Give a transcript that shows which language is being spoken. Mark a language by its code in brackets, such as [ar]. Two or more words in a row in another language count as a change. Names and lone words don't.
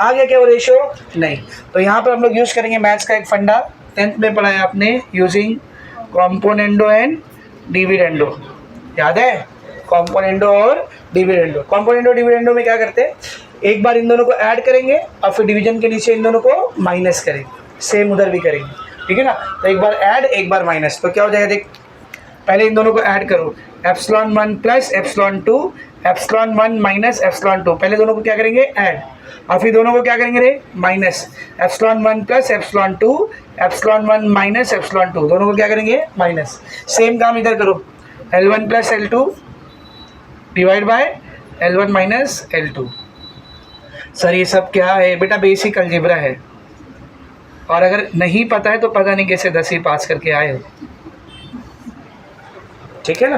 [hi] आगे क्या वो रेशियो नहीं, तो यहाँ पर हम लोग यूज़ करेंगे मैथ्स का एक फंडा, 10th में पढ़ा है आपने, [en] using componendo and dividendo, [hi] याद है, कॉम्पोनेंडो और डिविडेंडो। [en] componendo dividendo [hi] में क्या करते हैं, एक बार इन दोनों को ऐड करेंगे और फिर डिवीजन के नीचे इन दोनों को माइनस करेंगे, सेम उधर भी करेंगे, ठीक है ना। तो एक बार ऐड एक बार माइनस, तो क्या हो जाएगा देख, पहले इन दोनों को ऐड करो, ε1 प्लस ε2 ε1 माइनस ε2, पहले दोनों को क्या करेंगे ऐड, और फिर दोनों को क्या करेंगे रे माइनस, ε1 प्लस ε2 ε1 माइनस ε2, दोनों को क्या करेंगे माइनस। सेम काम इधर करो, L1 प्लस L2 [en] divide by [hi] L1 माइनस L2। सर ये सब क्या है बेटा, [en] basic algebra [hi] है, और अगर नहीं पता है तो पता नहीं कैसे 10वीं पास करके आए हो, ठीक है ना।